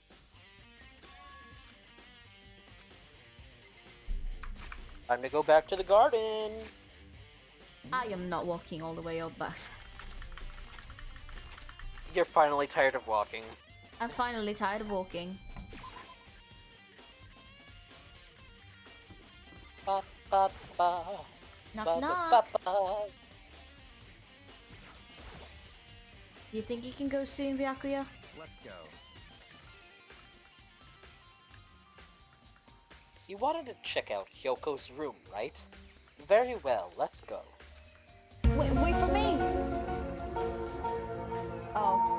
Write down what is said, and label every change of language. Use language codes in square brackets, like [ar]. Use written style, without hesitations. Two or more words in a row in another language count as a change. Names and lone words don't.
[en] Time to go back to the garden. I am not walking all the way up back. You're finally tired of walking. I'm finally tired of walking. Ba, ba, ba. Knock Ba, ba, knock. ba, ba. Do you think you can go soon, Byakuya? Let's go. You wanted to check out Hyoko's room, right? Very well, let's go. Wait for me! Oh.